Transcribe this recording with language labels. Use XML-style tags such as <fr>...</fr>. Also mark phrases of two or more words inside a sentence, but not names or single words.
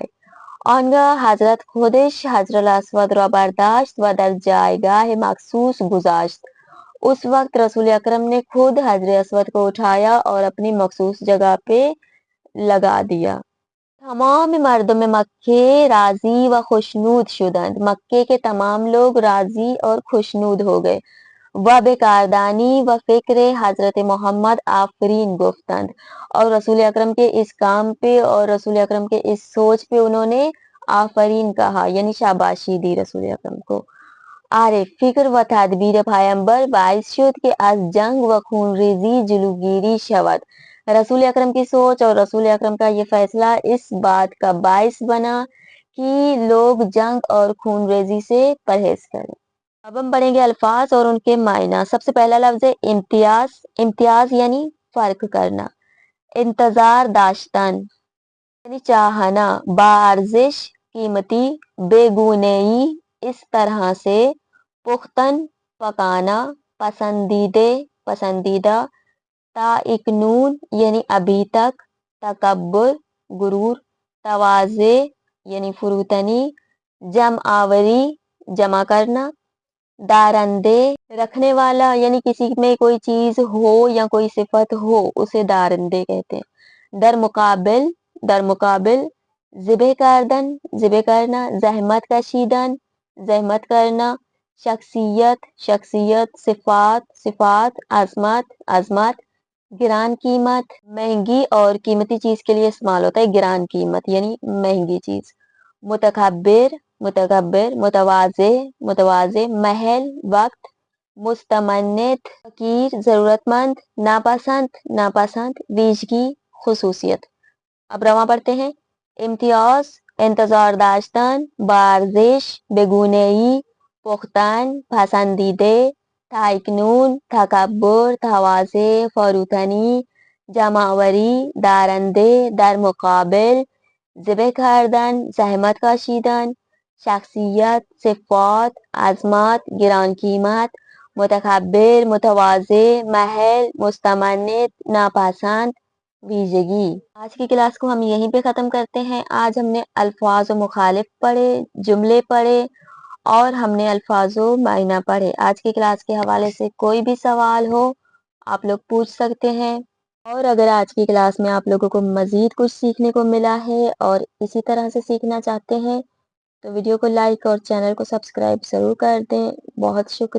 <fa>آنگاه حضرت خودش حجر الاسود را برداشت و در جایگاه مخصوص گذاشت،</fa> <ur>اس وقت رسول اکرم نے خود حجر اسود کو اٹھایا اور اپنی مخصوص جگہ پہ لگا دیا۔</ur> <fa>تمام مردم مکے راضی و خوشنود شدند،</fa> <ur>مکے کے تمام لوگ راضی اور خوشنود ہو گئے۔</ur> <fa>و بکاردانی و فکر حضرت محمد آفرین گفتند،</fa> <ur>اور رسول اکرم کے اس کام پہ اور رسول اکرم کے اس سوچ پہ انہوں نے آفرین کہا، یعنی شاباشی دی رسول اکرم کو.</ur> <fa>فکر و تدبیر پیامبر باعث شد کہ از جنگ و خونریزی جلوگیری شود.</fa> <ur>رسول اکرم کی سوچ اور رسول اکرم کا یہ فیصلہ اس بات کا باعث بنا کہ لوگ جنگ اور خونریزی سے پرہیز کریں. اب ہم پڑھیں گے الفاظ اور ان کے معنی. سب سے پہلا لفظ ہے امتیاز. امتیاز یعنی فرق کرنا.</ur> <fa>انتظار داشتن</fa> <ur>یعنی چاہنا. بارزش قیمتی. بے گونہی اس طرح سے. پختن پکانا. پسندیدہ. تاکنون یعنی ابھی تک. تکبر غرور. تواضع یعنی فروتنی. جمع آوری جمع کرنا. دارندے رکھنے والا یعنی کسی میں کوئی چیز ہو یا کوئی صفت ہو اسے دارندے کہتے ہیں. در مقابل.</ur> <fa>ذبح کردن</fa> <ur>ذبح کرنا.</ur> <fa>زحمت کشیدن</fa> <ur>زحمت کرنا. شخصیت. صفات. عظمت.</ur> <fa>گران قیمت</fa> <ur>مہنگی اور قیمتی چیز کے لیے استعمال ہوتا ہے</ur> <fa>گران قیمت</fa> <ur>یعنی مہنگی چیز. متکبر. متواضع. محل وقت. مستمنت فقیر ضرورت مند. ناپسند. ویژگی خصوصیت. اب رواں پڑھتے ہیں.</ur> <fa>امتیاز انتظار داشتن. بارزش بےگونہی. پختن پسندیدہ. تاکنون تکبر. تواضع فروتنی. جمع آوری دارندے. در مقابل. ذبح کردن زحمت کشیدن. شخصیت. صفات. عظمت گران قیمت. متکبر متواضع. محل مستمنت ناپسند. ویژگی.</fa> <ur>آج کی کلاس کو ہم یہیں پہ ختم کرتے ہیں. آج ہم نے الفاظ و مخالف پڑھے، جملے پڑھے اور ہم نے الفاظ و معنی پڑھے. آج کی کلاس کے حوالے سے کوئی بھی سوال ہو آپ لوگ پوچھ سکتے ہیں. اور اگر آج کی کلاس میں آپ لوگوں کو مزید کچھ سیکھنے کو ملا ہے اور اسی طرح سے سیکھنا چاہتے ہیں تو ویڈیو کو لائک اور چینل کو سبسکرائب ضرور کر دیں.</ur>